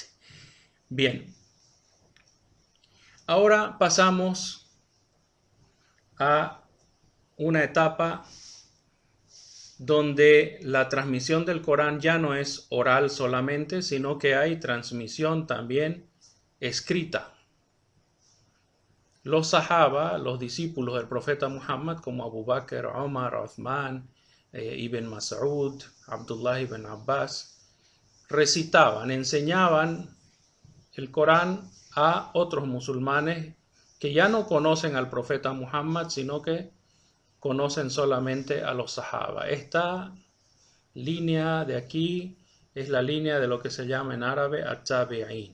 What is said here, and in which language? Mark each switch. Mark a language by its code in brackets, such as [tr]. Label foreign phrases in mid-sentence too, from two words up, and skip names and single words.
[es] Bien, ahora pasamos a una etapa donde la transmisión del Corán ya no es oral solamente, sino que hay transmisión también escrita. Los sahaba, los discípulos del profeta Muhammad, como Abu Bakr, Omar, Uthman, Ibn Mas'ud, Abdullah ibn Abbas, recitaban, enseñaban el Corán a otros musulmanes que ya no conocen al profeta Muhammad, sino que conocen solamente a los sahaba. Esta línea de aquí es la línea de lo que se llama en árabe at-tabi'in.